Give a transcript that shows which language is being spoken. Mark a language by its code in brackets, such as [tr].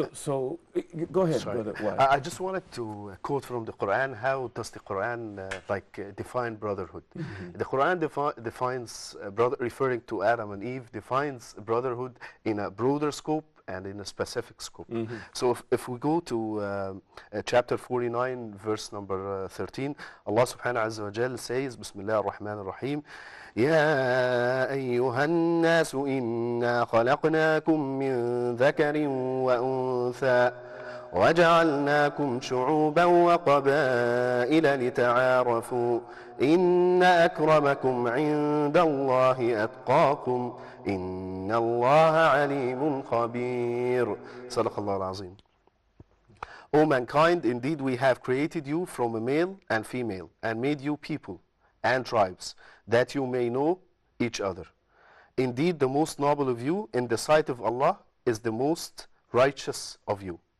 [en] So go ahead, Sorry. brother. What? I just wanted to quote from the Quran. How does the Quran define brotherhood? The Quran defines referring to Adam and Eve, defines brotherhood in a broader scope and in a specific scope. So if we go to chapter 49, verse number 13, Allah subhanahu wa ta'ala says, Bismillah ar-Rahman ar-Rahim, [ar] يا أيها الناس إنا خلقناكم من ذكر وأنثى وجعلناكم شعوبا وقبائل لتعارفوا إن أكرمكم عند الله أتقاكم إن الله عليم خبير صدق الله العظيم. [en] O mankind, indeed we have created you from a male and female and made you people and tribes, that you may know each other. Indeed, the most noble of you in the sight of Allah is the most righteous of you.